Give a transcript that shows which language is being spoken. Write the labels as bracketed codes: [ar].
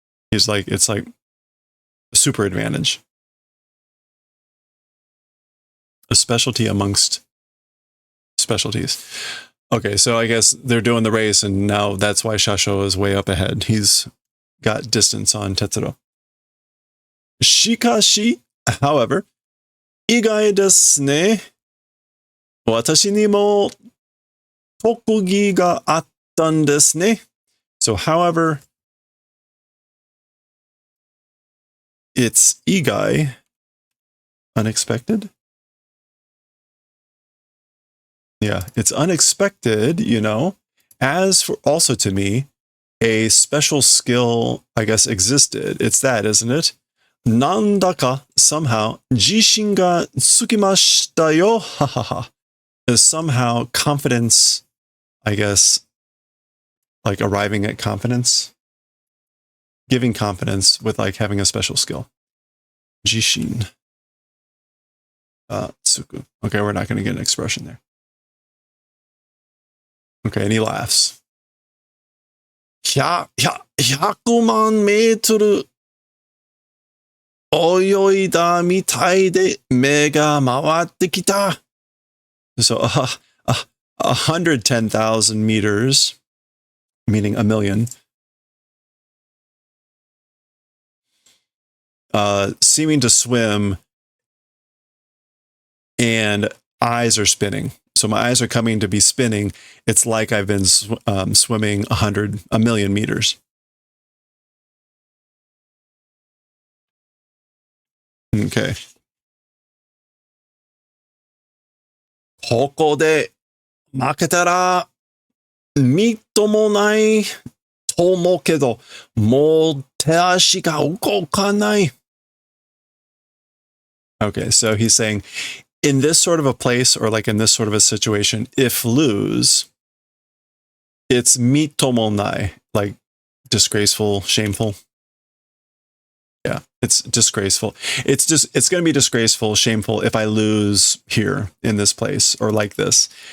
[en] It's like a super advantage. A specialty amongst specialties. Okay, so I guess they're doing the race, and now that's why Shasho is way up ahead. He's got distance on Tetsuro. [ja] Shikashi, however, 意外ですね。私にも特技があったんですね。 [en] So, however, it's igai, unexpected. Yeah, it's unexpected, you know. As for also to me, a special skill, I guess, existed. It's that, isn't it? [ja] なんだか somehow 自信がつきましたよ。ははは。 [en] Is somehow confidence, I guess, like arriving at confidence, giving confidence with like having a special skill. Jishin. Tsuku. Okay, we're not going to get an expression there. Okay, and he laughs. [ja] 100万メートル泳いだみたいで目が回ってきた。 [en] So, 110,000 meters, meaning a million, seeming to swim, and eyes are spinning. So my eyes are coming to be spinning. It's like I've been swimming a million meters. Okay. [ja] ここで負けたらみっともないと思うけど、もう手足が動かない。 [en] Okay, so he's saying, in this sort of a place, or like in this sort of a situation, if lose, it's mitomonai, like disgraceful, shameful. Yeah, it's disgraceful. It's going to be disgraceful, shameful if I lose here in this place or like this.